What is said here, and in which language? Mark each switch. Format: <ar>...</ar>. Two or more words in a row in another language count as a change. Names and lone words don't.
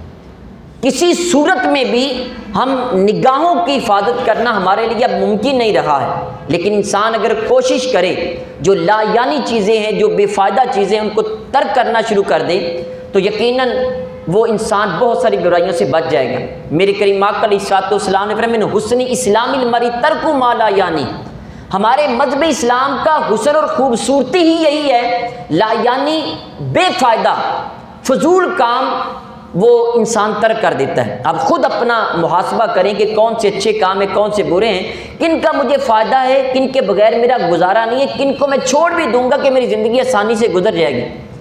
<ur>کسی صورت میں بھی ہم نگاہوں کی حفاظت کرنا ہمارے لیے اب ممکن نہیں رہا ہے، لیکن انسان اگر کوشش کرے جو لا یعنی چیزیں ہیں، جو بے فائدہ چیزیں ہیں، ان کو ترک کرنا شروع کر دے تو یقیناً وہ انسان بہت ساری برائیوں سے بچ جائے گا۔ میرے کریم آقا</ur> <ar>علیہ الصلوۃ والسلام</ar> <ur>نے فرمایا</ur> <ar>من حسن اسلام المرء ترک ما لا یعنی،</ar> <ur>ہمارے مذہب اسلام کا حسن اور خوبصورتی ہی یہی ہے، لا یعنی بے فائدہ فضول کام وہ انسان ترک کر دیتا ہے۔ آپ خود اپنا محاسبہ کریں کہ کون سے اچھے کام ہیں، کون سے برے ہیں، کن کا مجھے فائدہ ہے، کن کے بغیر میرا گزارا نہیں ہے، کن کو میں چھوڑ بھی دوں گا کہ میری زندگی آسانی سے گزر جائے گی۔</ur>